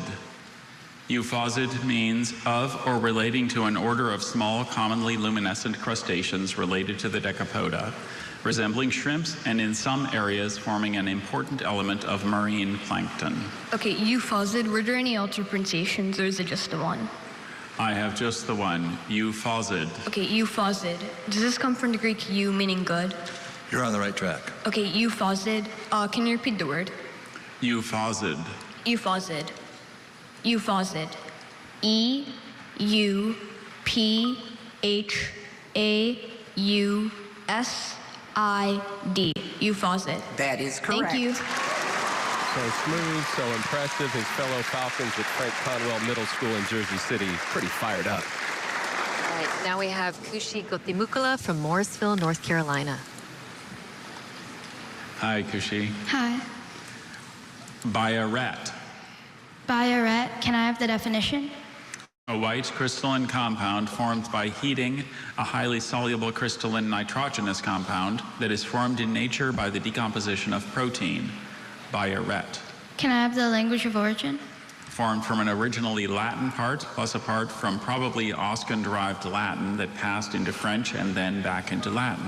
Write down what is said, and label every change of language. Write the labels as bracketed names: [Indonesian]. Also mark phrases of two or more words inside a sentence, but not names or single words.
[English] Euphausid means of or relating to an order of small, commonly luminescent crustaceans related to the decapoda, resembling shrimps, and in some areas forming an important element of marine plankton. Okay, euphausid, were there any alter pronunciations, or is it just the one? I have just the one, euphausid. Okay, euphausid. Does this come from the Greek eu, meaning good? You're on the right track. Okay, euphausid. Can you repeat the word? Euphausid. Euphausid. Euphausid. E-U-P-H-A-U-S-I-D. Euphausid. That is correct. Thank you. So smooth, so impressive. His fellow Falcons at Frank Conwell Middle School in Jersey City, pretty fired up. All right, now we have Kushi Gotimukula from Morrisville, North Carolina. Hi, Kushi. Hi. Biuret. Biuret, can I have the definition? A white crystalline compound formed by heating a highly soluble crystalline nitrogenous compound that is formed in nature by the decomposition of protein. Biuret. Can I have the language of origin? Formed from an originally Latin part plus a part from probably Oscan-derived Latin that passed into French and then back into Latin.